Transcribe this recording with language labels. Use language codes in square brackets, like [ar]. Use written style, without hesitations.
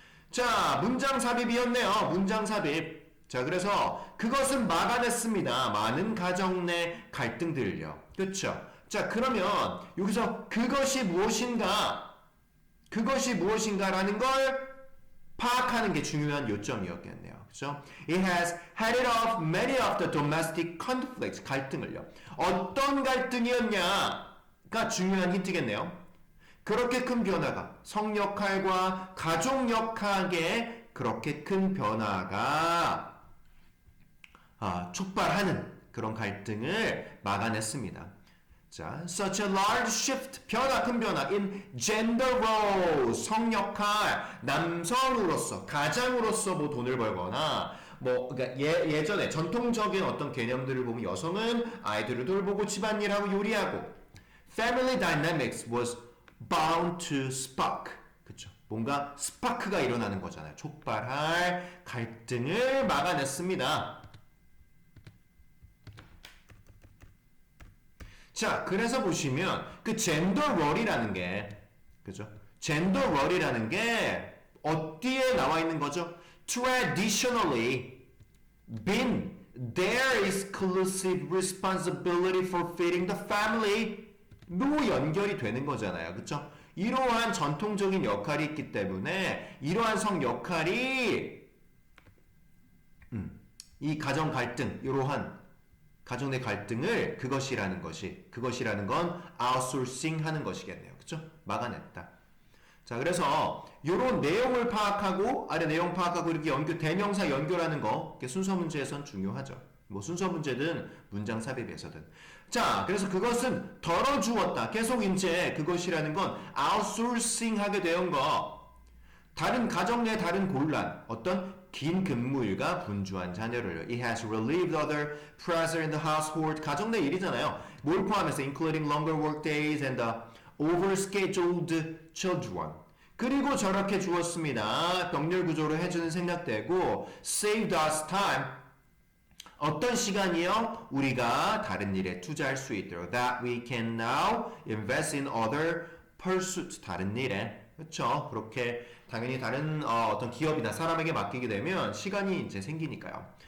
[ko] 자, 문장 삽입이었네요. 문장 삽입. 자, 그래서 그것은 막아냈습니다. 많은 가정 내 갈등들을요. 그렇죠? 자, 그러면 여기서 그것이 무엇인가라는 걸 파악하는 게 중요한 요점이었겠네요. 그렇죠? [en] It has headed off many of the domestic conflicts. [ko] 갈등을요. 어떤 갈등이었냐가 중요한 힌트겠네요. 그렇게 큰 변화가 성 역할과 가족 역할에 그렇게 큰 변화가 촉발하는 그런 갈등을 막아냈습니다. 자, [en] such a large shift, [ko] 큰 변화 [en] in gender roles, [ko] 성 역할, 남성으로서, 가장으로서 뭐 돈을 벌거나, 뭐, 그러니까 예전에 전통적인 어떤 개념들을 보면 여성은 아이들을 돌보고 집안일하고 요리하고, [en] family dynamics was bound to spark. [ko] 그쵸. 뭔가 스파크가 일어나는 거잖아요. 촉발할 갈등을 막아냈습니다. 자, 그래서 보시면 그 젠더 롤이라는 게 그죠? 젠더 롤이라는 게 어디에 나와 있는 거죠? [en] Traditionally been their exclusive responsibility for feeding the family [ko] 로 연결이 되는 거잖아요. 그렇죠? 이러한 전통적인 역할이 있기 때문에 이러한 성 역할이 이 가정 갈등, 이러한 가정 내 갈등을 그것이라는 건 아웃소싱 하는 것이겠네요. 그쵸? 막아냈다. 자, 그래서 요런 내용을 파악하고, 아래 내용 파악하고 이렇게 대명사 연결하는 거, 순서 문제에선 중요하죠. 뭐 순서 문제든 문장 삽입에서든. 자, 그래서 그것은 덜어주었다. 계속 이제 그것이라는 건 아웃소싱 하게 된 거. 다른 가정 내 다른 곤란, 어떤 긴 근무일과 분주한 자녀를 [en] It has relieved other pressure in the household [ko] 가정 내 일이잖아요. 뭘 포함해서 [en] including longer work days and the overscheduled children [ko] 그리고 저렇게 주었습니다. 병렬 구조로 해주는 생략되고 [en] saved us time [ko] 어떤 시간이요? 우리가 다른 일에 투자할 수 있도록 [en] that we can now invest in other pursuits [ko] 다른 일에 그렇죠. 그렇게 당연히 다른 어떤 기업이나 사람에게 맡기게 되면 시간이 이제 생기니까요.